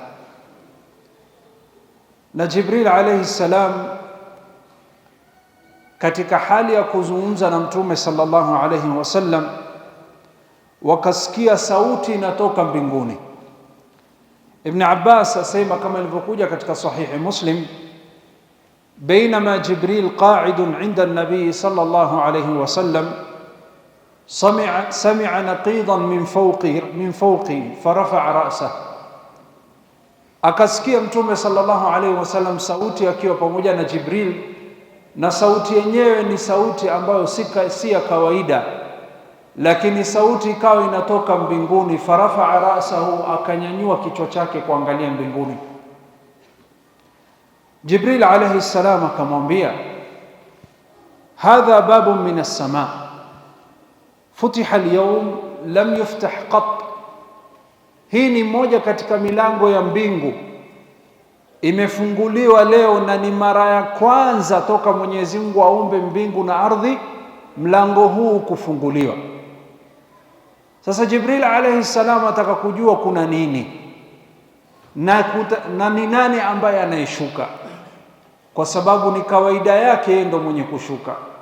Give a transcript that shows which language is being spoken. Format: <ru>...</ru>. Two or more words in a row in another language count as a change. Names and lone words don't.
<sw>Na Jibril</sw> <ar>عليه السلام</ar> <sw>katika hali ya kuzungumza na Mtume</sw> <ar>صلى الله عليه وسلم,</ar> <sw>wakasikia sauti inatoka mbinguni. Ibn Abbas asema kama ilivyokuja katika sahihi Muslim,</sw> <ar>بينما جبريل قاعد عند النبي صلى الله عليه وسلم سمع نقيضا من فوقي فرفع رأسه.</ar> <sw>Akasikia Mtume</sw> <ar>صلى الله عليه وسلم</ar> <sw>sauti akiwa pamoja na Jibril, na sauti yenyewe ni sauti ambayo si ya kawaida, lakini sauti ikawa inatoka mbinguni.</sw> <ar>فرفع رأسه,</ar> <sw>akanyanyua kichwa chake kuangalia mbinguni. Jibril</sw> <ar>عليه السلام</ar> <sw>akamwambia,</sw> <ar>هذا باب من السماء فتح اليوم لم يفتح قط.</ar> <sw>Hii ni moja katika milango ya mbingu imefunguliwa leo, na ni mara ya kwanza toka Mwenyezi Mungu aumbe mbingu na ardhi mlango huu kufunguliwa. Sasa Jibril</sw> <ar>عليه السلام</ar> <sw>ataka kujua kuna nini na ni nani ambaye anayeshuka, kwa sababu ni kawaida yake ndo mwenye kushuka.</sw>